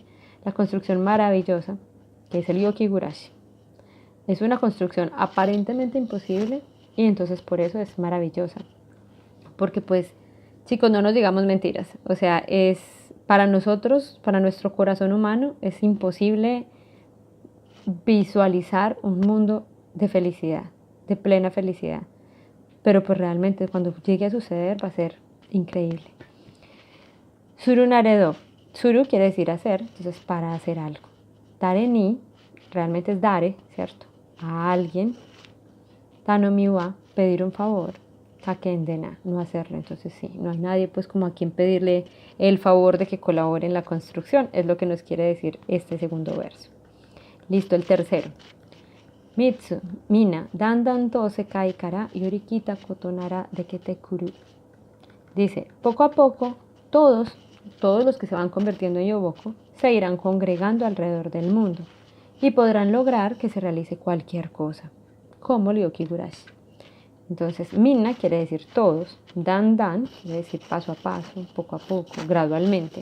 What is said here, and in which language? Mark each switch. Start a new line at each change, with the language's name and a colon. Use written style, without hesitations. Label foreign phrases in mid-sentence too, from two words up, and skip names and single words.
Spanish: La construcción maravillosa, que es el Yokigurashi, es una construcción aparentemente imposible y entonces por eso es maravillosa, porque pues, chicos, no nos digamos mentiras, o sea, es para nosotros, para nuestro corazón humano, es imposible visualizar un mundo de felicidad, de plena felicidad. Pero pues realmente cuando llegue a suceder va a ser increíble.
Japanese: する なれど.
Spanish: Suru quiere decir hacer, entonces para hacer algo.
Japanese: だれに,
Spanish: realmente es dare, ¿cierto? A alguien. Tanomiwa, pedir un favor. Kakendena, no hacerlo. Entonces sí, no hay nadie pues como a quien pedirle el favor de que colabore en la construcción. Es lo que nos quiere decir este segundo verso. Listo, el tercero.
Japanese: みっつ、みな、だんだん と せかい から よりきた ことなら でけて くる.
Spanish: Dice, poco a poco, todos los que se van convirtiendo en Yoboko se irán congregando alrededor del mundo y podrán lograr que se realice cualquier cosa, como el Yokigurashi. Entonces, mina quiere decir todos, dan quiere decir paso a paso, poco a poco, gradualmente.